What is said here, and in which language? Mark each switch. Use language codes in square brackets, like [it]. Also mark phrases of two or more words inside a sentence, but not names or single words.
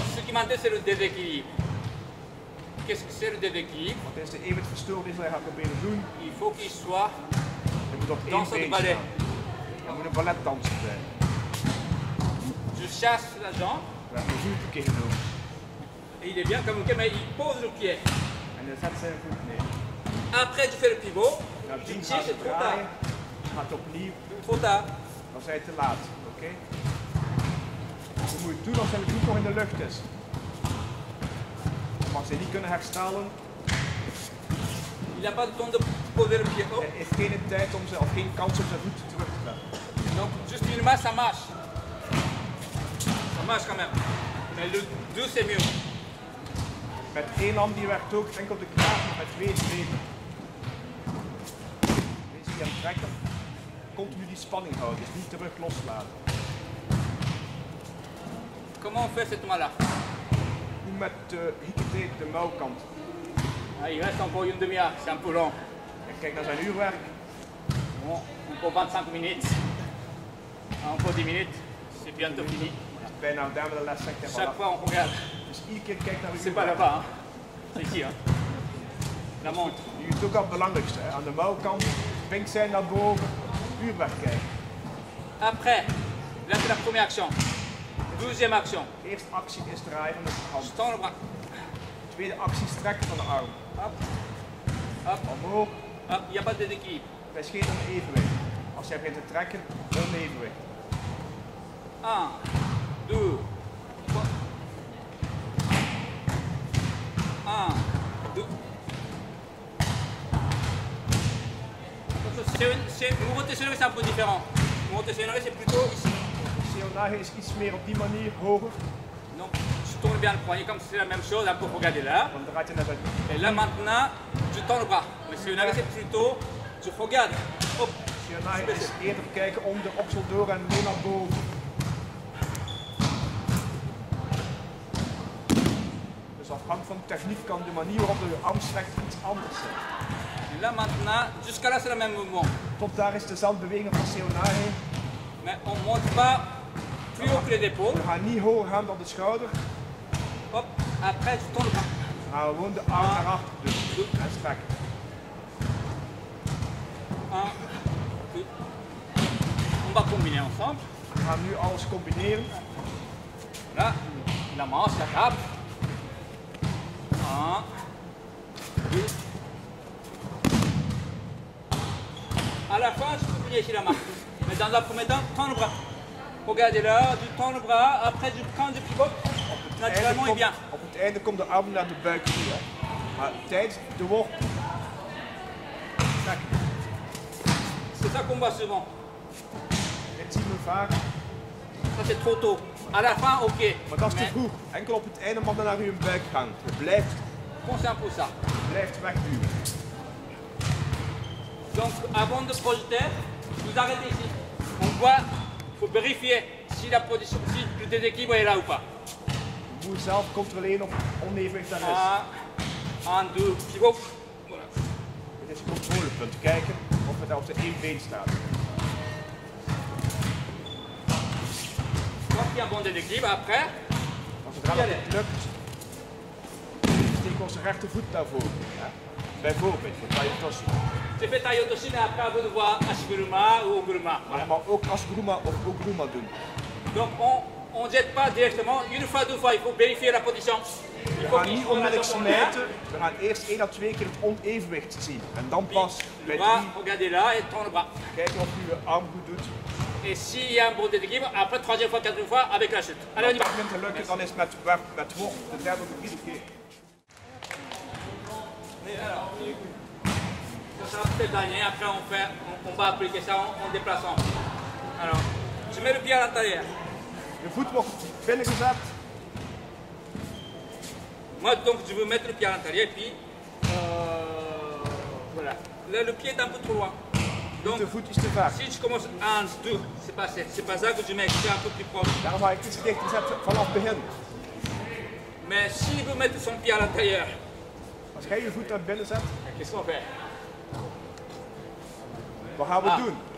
[fr] documenter, c'est le déséquilibre. Qu'est-ce que c'est le déséquilibre? [nl] Wat is de evenwichtverstoring die wij gaan proberen doen? [fr] Il faut qu'il soit [nl] Je moet op één [fr] danseur de [nl] been [fr] ballet. [nl] staan. Je moet een balletdanser zijn. [fr] Je chasse la jambe, [nl] We hebben een voetkeer genoemd. [fr] et il est bien comme ok, mais il pose le pied. [nl] En dan zet zijn voet neer. [fr] Après, tu fais le pivot, [nl] Nou, [fr] tu [nl] die [fr] tires, [nl] gaat [fr] c'est trop tard. [nl] draaien. Gaat opnieuw. [fr] Trop tard. [nl] Dan zijn je te laat. Oké? Je moet het doen als zijn voet nog in de lucht is. Maar als ze niet kunnen herstellen, [fr] Il n'a pas le temps de poser le pied haut. [nl] hij heeft geen tijd om zijn, of geen kans om zijn voet terug te zetten. [fr] Donc, juste une masse, ça marche. Ça marche quand même. Mais le 2, c'est mieux. [nl] Met één hand die werkt ook enkel de kraag, maar met twee is beter. Deze die aan het trekken, continu die spanning houden, dus niet terug loslaten. [fr] Comment on fait cette main-là? [nl] Doe met de hiekete de mouwkant. [fr] Ah, il reste encore une demi-heure, c'est un peu long. [nl] En kijk naar zijn uurwerk. [fr] Bon, encore 25 minutes. Encore 10 minutes, c'est bientôt fini. [nl] Bijna daar met de les zegt hij [fr] Chaque [nl] van. [fr] fois, on regarde. [nl] Dus iedere keer kijk naar uw [fr] C'est pas [nl] uurwerk. [fr] là-bas, hein. C'est ici. Hein. La montre. [nl] Nu is het ook al het belangrijkste. Hè. Aan de mouwkant, vinkt zij naar boven, uurwerk kijken. [fr] Après, là, c'est la première action. Deuxième action. [nl] De eerste actie is draaien van de hand. [fr] Je tends le bras. [nl] De tweede actie is trekken van de arm. [fr] Hop, hop, [nl] Omhoog, [fr] hop. Il n'y a pas de déséquilibre. [nl] er is geen onevenwicht. Als jij begint te trekken, onevenwicht. 1, 2, 3. 1, 2. [fr] Montée sur c'est un peu différent. Montée sur c'est plutôt ici. [nl] Seonahe is iets meer op die manier hoger. [fr] Donc, je tourne bien le poignet comme c'est la même chose. Un peu, regardez là. [nl] Dan draait je naar zijn. [fr] Et là maintenant, je tends le bras. Mais c'est plutôt, je regarde. Hop. [nl] Seonahe is eerder kijken om de oksel door en mee naar boven. Dus afhankelijk van de techniek kan de manier waarop je je arm strekt iets anders zijn. [fr] Et là maintenant, jusqu'à là c'est le même mouvement. [nl] Tot daar is dezelfde beweging van Seonahe. [fr] Mais on ne monte pas plus haut que les épaules. [nl] We gaan niet hoger gaan dan de schouder. [fr] Hop. Après, je tends le bras. [nl] We gaan gewoon de arm naar achter doen en strekken. 1, 2. [fr] On va combiner ensemble. [nl] We gaan nu alles combineren. [fr] Là, la manche, la table. 1, 2. À la fin, je peux plier ici la main. Mais dans un premier temps, tends le bras. Regardez là, tu tends le bras. Après, quand je pivote, naturellement, il vient. [nl] Op het einde komt de arm naar de buik toe. Hè. Maar tijdens de worp. Trekken. [fr] C'est ça qu'on voit souvent. [nl] Dit zien we vaak. [fr] Ça, c'est trop tôt. À la fin, ok. [nl] Maar dat is te [fr] Mais [nl] vroeg. Enkel op het einde mag dan naar uw buik gaan. Je [fr] pensez un peu ça. [nl] blijft wegduwen. [fr] Donc, avant de projeter, vous arrêtez ici. On voit, il faut vérifier si la position, si le déséquilibre est là ou pas. [nl] Je moet zelf controleren of onevenwicht daar is. [fr] 1, 2, pivot. Voilà. [nl] Dit is een controlepunt. Kijken of het op de één been staat. [fr] Quand il y a un bon déséquilibre, après, [nl] Als het relatief lukt, steek onze rechtervoet daarvoor. Ja? Bijvoorbeeld voor Tayotoshi. [fr] c'est fait Tayotoshi, mais après, à vous de voir Ashiguruma ou Oguruma. [nl] Maar je mag ook Asuguruma of Oguruma doen. [fr] Donc, on ne jette pas directement. Une fois, deux fois, il faut vérifier la position. Il [nl] We [fr] faut [nl] gaan [fr] qu'il [nl] niet [fr] soit [nl] onmiddellijk [fr] dans son [nl] smijten. We gaan eerst 1 à 2 keer het onevenwicht zien. En dan pas [fr] Le [nl] bij [fr] bras, [nl] 3 [fr] regardez là et tend le bras. [nl] kijken of u je arm goed doet. [fr] Et s'il y a un bon déséquilibre, après, troisième fois, quatrième fois, avec la chute. Allez, on y [nl] Als [fr] va. [nl] het begint te lukken, dan is het met worp de derde of iedere keer. [fr] Ça sera peut-être le dernier, après on va appliquer ça en déplaçant. Alors, je mets le pied à l'intérieur. [nl] Je voet wordt binnengezet. [fr] Moi, donc, je veux mettre le pied à l'intérieur, puis voilà. Là, le pied est un peu trop loin. Donc, [nl] De voet is te ver. [fr] si je commence 1, 2, c'est pas ça que je mets, je suis un peu plus proche. [nl] Daarom ga ik iets dichter zetten vanaf het begin. [fr] Mais s'il veut mettre son pied à l'intérieur, [nl] Als jij je voet naar binnen zet, [fr] qu'est-ce qu'on fait? [nl] wat gaan we doen?